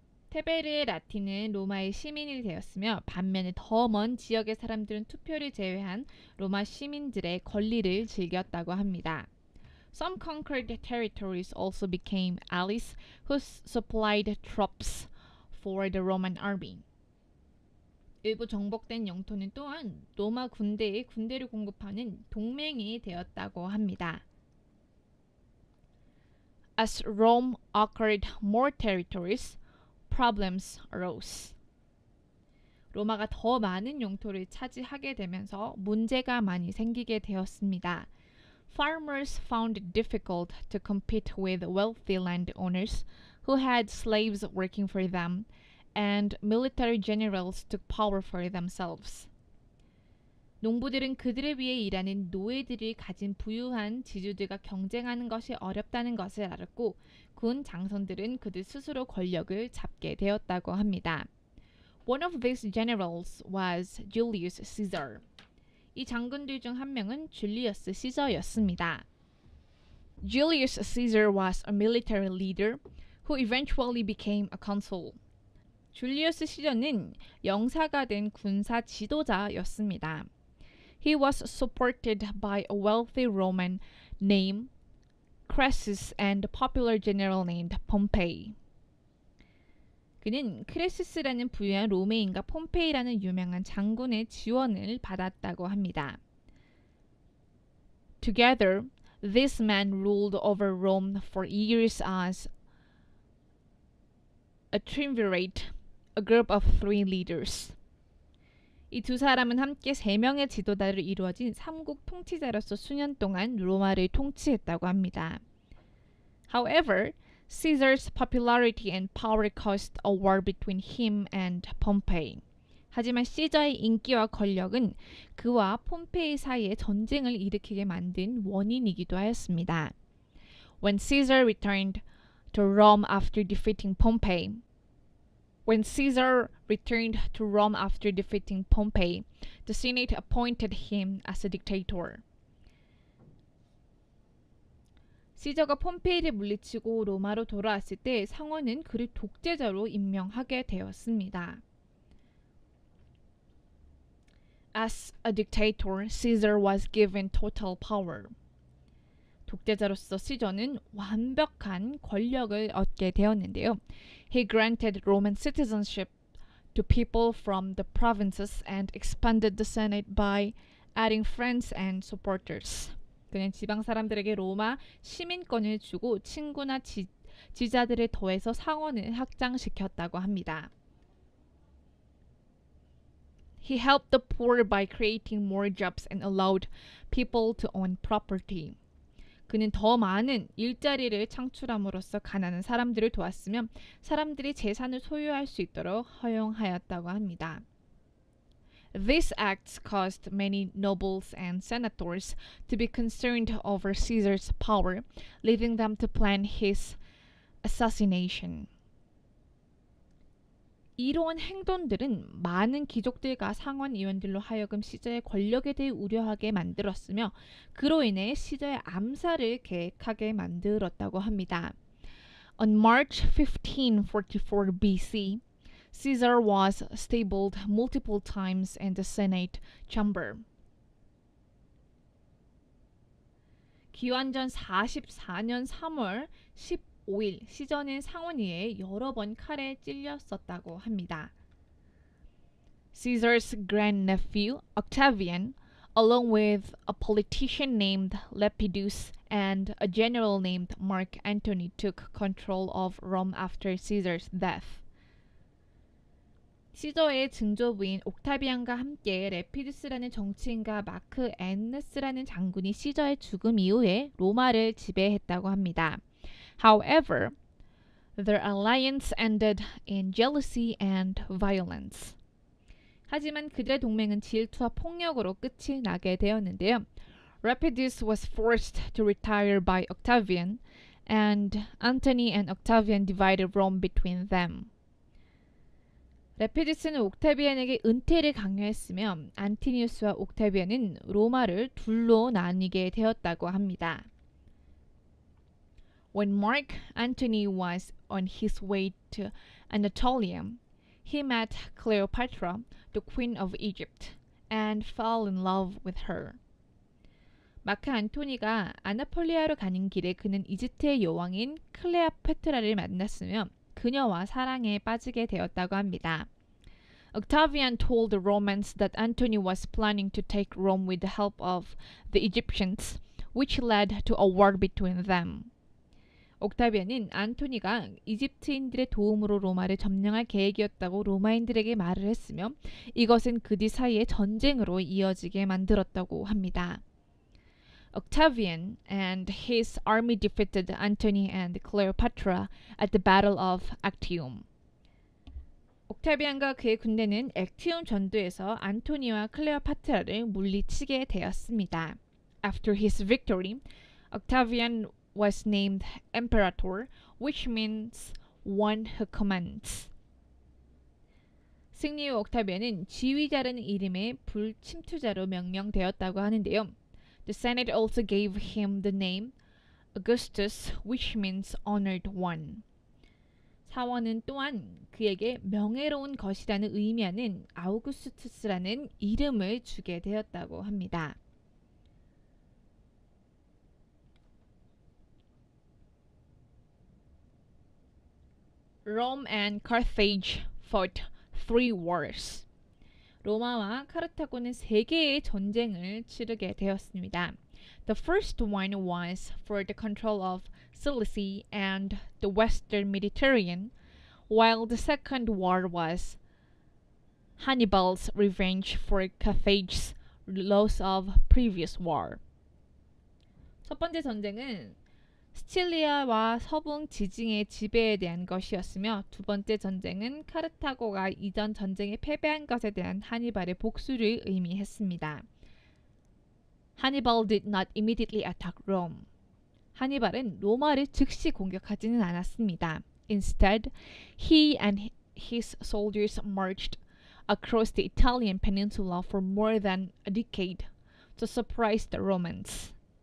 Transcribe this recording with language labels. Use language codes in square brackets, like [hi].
[ko] 테베르의 라틴은 로마의 시민이 되었으며 반면에 더 먼 지역의 사람들은 투표를 제외한 로마 시민들의 권리를 즐겼다고 합니다. [en] Some conquered territories also became allies who supplied troops for the Roman army. [ko] 일부 정복된 영토는 또한 로마 군대에 군대를 공급하는 동맹이 되었다고 합니다. [en] As Rome conquered more territories, problems arose. [ko] 로마가 더 많은 영토를 차지하게 되면서 문제가 많이 생기게 되었습니다. [en] Farmers found it difficult to compete with wealthy landowners who had slaves working for them, and military generals took power for themselves. [ko] 농부들은 그들을 위해 일하는 노예들이 가진 부유한 지주들과 경쟁하는 것이 어렵다는 것을 알았고 군 장성들은 그들 스스로 권력을 잡게 되었다고 합니다. [en] One of these generals was Julius Caesar. [ko] 이 장군들 중 한 명은 줄리어스 시저였습니다. [en] Julius Caesar was a military leader who eventually became a consul. [ko] 줄리어스 시저는 영사가 된 군사 지도자였습니다. [en] He was supported by a wealthy Roman named Crassus and a popular general named Pompey. [ko] 그는 크레시스라는 부유한 로메인과 폼페이라는 유명한 장군의 지원을 받았다고 합니다. [en] Together, this man ruled over Rome for years as a triumvirate, a group of 3 leaders. [ko] 이 두 사람은 함께 3명의 지도자로 이루어진 삼국 통치자로서 수년 동안 로마를 통치했다고 합니다. [en] However, Caesar's popularity and power caused a war between him and Pompey. [ko] 하지만 시저의 인기와 권력은 그와 폼페이 사이에 전쟁을 일으키게 만든 원인이기도 하였습니다. [en] When Caesar returned to Rome after defeating Pompey, the Senate appointed him as a dictator. [ko] 시저가 폼페이를 물리치고 로마로 돌아왔을 때 상원은 그를 독재자로 임명하게 되었습니다. [en] As a dictator, Caesar was given total power. [ko] 독재자로서 시저는 완벽한 권력을 얻게 되었는데요. [en] He granted Roman citizenship to people from the provinces and expanded the Senate by adding friends and supporters. [ko] 그는 지방 사람들에게 로마 시민권을 주고 친구나 지자들을 더해서 상원을 확장시켰다고 합니다. [en] He helped the poor by creating more jobs and allowed people to own property. [ko] 그는 더 많은 일자리를 창출함으로써 가난한 사람들을 도왔으며 사람들이 재산을 소유할 수 있도록 허용하였다고 합니다. [en] These acts caused many nobles and senators to be concerned over Caesar's power, leading them to plan his assassination. [ko] 이러한 행동들은 많은 귀족들과 상원 의원들로 하여금 시저의 권력에 대해 우려하게 만들었으며 그로 인해 시저의 암살을 계획하게 만들었다고 합니다. [en] On March 1544 BC, Caesar was stabled multiple times in the Senate chamber. [ko] 기원전 44년 3월 15일 시저는 상원의회에 여러 번 칼에 찔렸었다고 합니다. [en] Caesar's grandnephew Octavian, along with a politician named Lepidus and a general named Mark Antony, took control of Rome after Caesar's death. [ko] 시저의 증조부인 옥타비안과 함께 레피두스라는 정치인과 마크 앤느스라는 장군이 시저의 죽음 이후에 로마를 지배했다고 합니다. [en] However, their alliance ended in jealousy and violence. [ko] 하지만 그들의 동맹은 질투와 폭력으로 끝이 나게 되었는데요. [en] Lepidus was forced to retire by Octavian, and Antony and Octavian divided Rome between them. [ko] 레피두스는 옥타비안에게 은퇴를 강요했으며 안티니우스와 옥타비안은 로마를 둘로 나뉘게 되었다고 합니다. [en] When Mark Antony was on his way to Anatolia, he met Cleopatra, the queen of Egypt, and fell in love with her. [ko] 마크 안토니가 아나폴리아로 가는 길에 그는 이집트의 여왕인 클레오파트라를 만났으며 그녀와 사랑에 빠지게 되었다고 합니다. [en] Octavian told the Romans that Antony was planning to take Rome with the help of the Egyptians, which led to a war between them. [ko] 옥타비안은 안토니가 이집트인들의 도움으로 로마를 점령할 계획이었다고 로마인들에게 말을 했으며 이것은 그들 사이의 전쟁으로 이어지게 만들었다고 합니다. [en] Octavian and his army defeated Antony and Cleopatra at the Battle of Actium. [ko] 옥타비안과 그의 군대는 액티움 전투에서 안토니와 클레오파트라를 물리치게 되었습니다. [en] After his victory, Octavian was named Imperator, which means one who commands. [ko] 승리 후 옥타비안은 지휘자라는 이름의 불침투자로 명명되었다고 하는데요. [en] The Senate also gave him the name Augustus, which means honored one. [ko] 사원은 또한 그에게 명예로운 것이라는 의미하는 아우구스투스라는 이름을 주게 되었다고 합니다. [en] Rome and Carthage fought 3 wars. [ko] 로마와 카르타고는 3개의 전쟁을 치르게 되었습니다. [en] The first one was for the control of Cilicia and the Western Mediterranean, while the second war was Hannibal's revenge for Carthage's loss of previous war. [ko] 첫 번째 전쟁은 시칠리아와 서북 지중해 지배에 대한 것이었으며 두 번째 전쟁은 카르타고가 이전 전쟁에 패배한 것에 대한 하니발의 복수를 의미했습니다. [en] Hannibal did not immediately attack Rome. [ko] 하니발은 로마를 즉시 공격하지는 않았습니다. [en] Instead, he and his soldiers marched across the Italian peninsula for more than a decade to surprise the Romans.